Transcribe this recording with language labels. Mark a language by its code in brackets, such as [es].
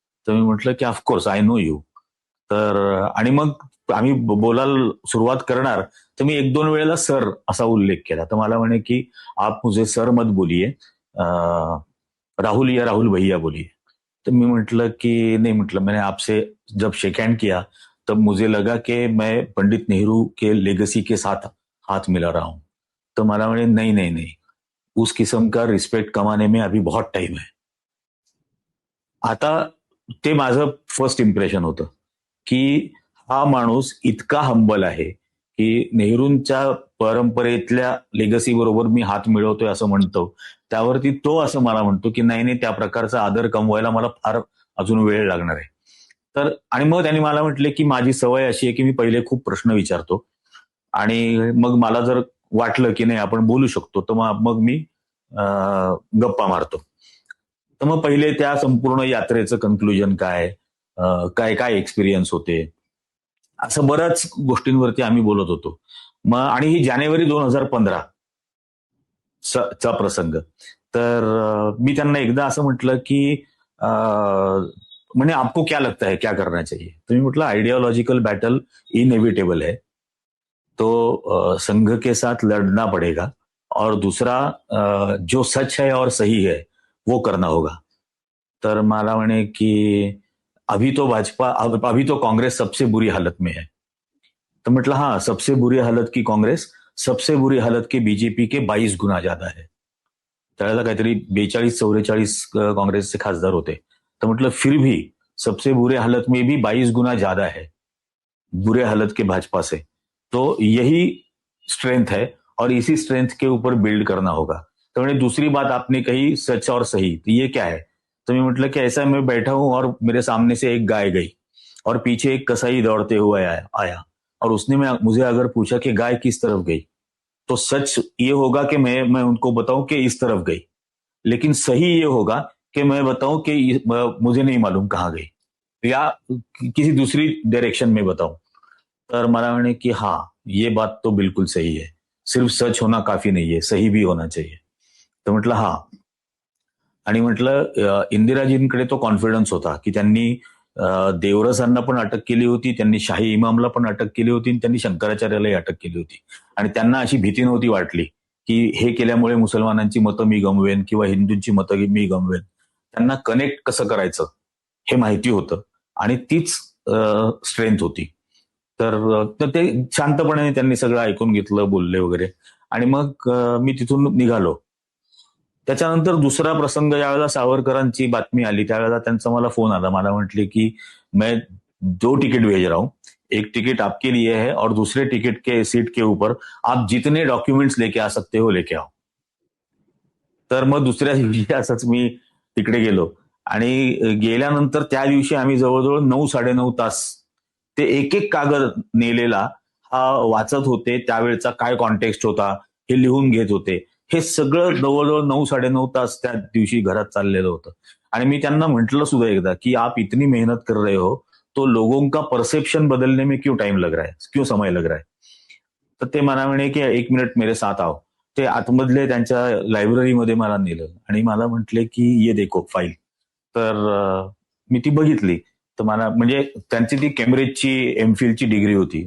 [mr] तर मी म्हटलं की [en] Of course I know you. [mr] तर आणि मग आम्ही बोलायला सुरुवात करणार तर मी 1-2 वेळेला सर असा उल्लेख केला. तर मला म्हणे की [hi] आप मुझे सर मत बोलिए, राहुल या राहुल भैया बोलिए. [mr] तर मी म्हटलं की [hi] नहीं, म्हटलं मैंने आपसे जब शेक हैंड किया तब मुझे लगा कि मैं पंडित नेहरू के लेगेसी के साथ हाथ मिला रहा हूं. [mr] तर मला म्हणे [hi] नहीं नहीं नहीं, उस किस्म का रिस्पेक्ट कमाने में अभी बहुत टाइम है. [mr] आता ते माझं फर्स्ट इम्प्रेशन होतं की हा माणूस इतका हंबल आहे की नेहरूंच्या परंपरेतल्या लेगसी बरोबर मी हात मिळवतोय असं म्हणतो. त्यावरती तो असं मला म्हणतो की नाही नाही, त्या प्रकारचा आदर कमवायला मला फार अजून वेळ लागणार आहे. तर आणि मग त्यांनी मला म्हटले की माझी सवय अशी आहे की मी पहिले खूप प्रश्न विचारतो आणि मग मला जर वाटलं की नाही आपण बोलू शकतो तर मग मी गप्पा मारतो. तर मग पहिले त्या संपूर्ण यात्रेचं कन्क्लुजन काय, काय काय एक्सपिरियन्स होते, असं बऱ्याच गोष्टींवरती आम्ही बोलत होतो. मग आणि ही जानेवारी 2015 चा प्रसंग. तर मी त्यांना एकदा असं म्हटलं की म्हणे [hi] आपको क्या लगता है क्या करना चाहिए. [mr] तर मी म्हटलं [hi] आइडियोलॉजिकल बैटल इनएविटेबल है, तो संघ के साथ लड़ना पड़ेगा और दूसरा जो सच है और सही है वो करना होगा. [mr] तर मला म्हणे की [hi] अभी तो कांग्रेस सबसे बुरी हालत में है. तो म्हटलं हाँ, सबसे बुरी हालत की कांग्रेस, सबसे बुरी हालत के बीजेपी के 22 गुना ज्यादा है. [mr] त्यावेळेला काहीतरी 42-44 कांग्रेसचे खासदार होते. तर म्हटलं [hi] फिर भी सबसे बुरे हालत में भी 22 गुना ज्यादा है बुरे हालत के भाजपा से. तो यही स्ट्रेंथ है और इसी स्ट्रेंथ के ऊपर बिल्ड करना होगा. तो मैंने दूसरी बात आपने कही सच और सही, तो ये क्या है. तो मैं मतलब कि ऐसा मैं बैठा हूं और मेरे सामने से एक गाय गई और पीछे एक कसाई दौड़ते हुए आया और उसने मुझे अगर पूछा कि गाय किस तरफ गई, तो सच ये होगा कि मैं उनको बताऊं कि इस तरफ गई, लेकिन सही ये होगा कि मैं बताऊं कि मुझे नहीं मालूम कहाँ गई या किसी दूसरी डायरेक्शन में बताऊं. [mr] तर मला म्हणे की [hi] हाँ, ये बात तो बिल्कुल सही है, सिर्फ सच होना काफी नहीं है, सही भी होना चाहिए. [mr] तर म्हटलं हा. आणि म्हटलं इंदिराजींकडे तो कॉन्फिडन्स होता की त्यांनी देवरसांना पण अटक केली होती, त्यांनी शाही इमामला पण अटक केली होती आणि त्यांनी शंकराचार्यालाही अटक केली होती. आणि त्यांना अशी भीती नव्हती वाटली की हे केल्यामुळे मुसलमानांची मतं मी गमवेन किंवा हिंदूंची मतं मी गमवेन. त्यांना कनेक्ट कसं करायचं हे माहिती होतं आणि तीच स्ट्रेंथ होती. तर ते शांतपणे त्यांनी सगळं ऐकून घेतलं, बोलले वगैरे. आणि मग मी तिथून निघालो. त्याच्यानंतर दुसरा प्रसंग ज्यावेळेला सावरकरांची बातमी आली त्यावेळेला त्यांचा मला फोन आला. मला म्हटले की [hi] मैं 2 टिकट भेज रहा हूं, एक टिकट आपके लिए है और दूसरे टिकट के सीट के ऊपर आप जितने डॉक्युमेंट्स लेके आ सकते हो लेके आओ. [mr] तर मग दुसऱ्या दिवशी असंच मी तिकडे गेलो आणि गेल्यानंतर त्या दिवशी आम्ही जवळजवळ 9-9.5 तास ते एक एक कागद नेलेला हा वाचत होते. त्यावेळेचा काय कॉन्टेक्स्ट होता हे लिहून घेत होते. हे सगळं जवळजवळ 9-9.5 तास त्या दिवशी घरात चाललेलं होतं. आणि मी त्यांना म्हटलं सुद्धा एकदा की [hi] आप इतनी मेहनत कर रहे हो तो लोगों का परसेप्शन बदलने में क्यों टाइम लग रहा है, क्यों समय लग रहा है. [mr] तर ते मला म्हणे की [hi] 1 मिनिट मेरे साथ आओ. [mr] ते आतमधले त्यांच्या लायब्ररीमध्ये मला नेलं आणि मला म्हटले की [hi] ये देखो फाईल. [mr] तर मी ती बघितली. तर मला म्हणजे त्यांची ती केम्ब्रिजची एमफिलची डिग्री होती.